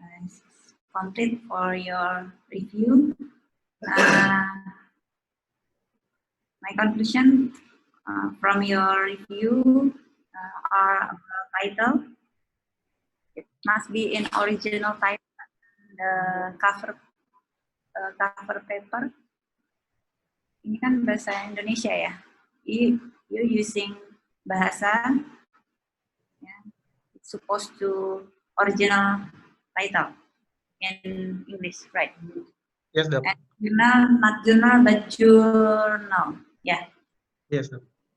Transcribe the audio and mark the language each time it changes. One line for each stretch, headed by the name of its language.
English: It's complete for your review. My conclusion from your review are title. It must be in original title, the cover paper.
Indonesian: Ini kan bahasa Indonesia ya.
English: You using bahasa, yeah, it's supposed to original title in English, right? Yes, Doctor. And journal, not journal, but journal. Yeah. Yes, Doctor.